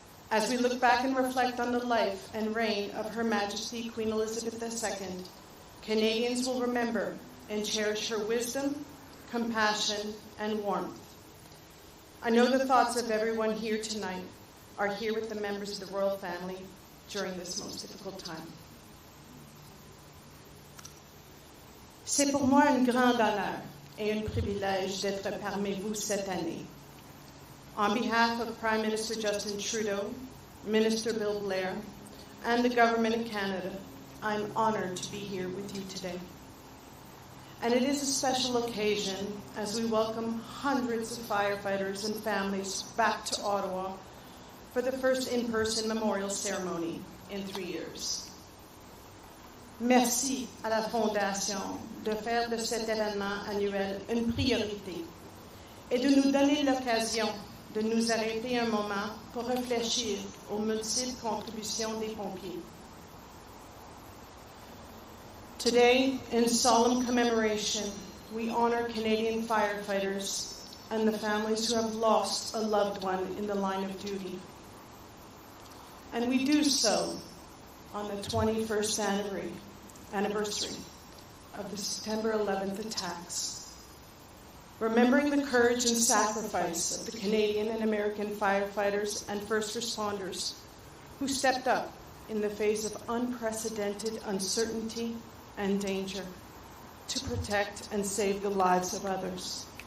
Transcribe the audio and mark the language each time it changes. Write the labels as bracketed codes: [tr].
[en] As we look back and reflect on the life and reign of Her Majesty Queen Elizabeth II, Canadians will remember and cherish her wisdom, compassion, and warmth. I know the thoughts of everyone here tonight are here with the members of the royal family during this most difficult time. [fr] C'est pour moi un grand honneur et un privilège d'être parmi vous cette année. [en] On behalf of Prime Minister Justin Trudeau, Minister Bill Blair, and the Government of Canada, I'm honored to be here with you today. And it is a special occasion as we welcome hundreds of firefighters and families back to Ottawa for the first in-person memorial ceremony in 3 years. [fr] Merci à la Fondation de faire de cet événement annuel une priorité et de nous donner l'occasion de nous arrêter un moment pour réfléchir aux multiples contributions des pompiers. [en] Today, in solemn commemoration, we honor Canadian firefighters and the families who have lost a loved one in the line of duty. And we do so on the 21st anniversary of the September 11th attacks, remembering the courage and sacrifice of the Canadian and American firefighters and first responders who stepped up in the face of unprecedented uncertainty and danger to protect and save the lives of others.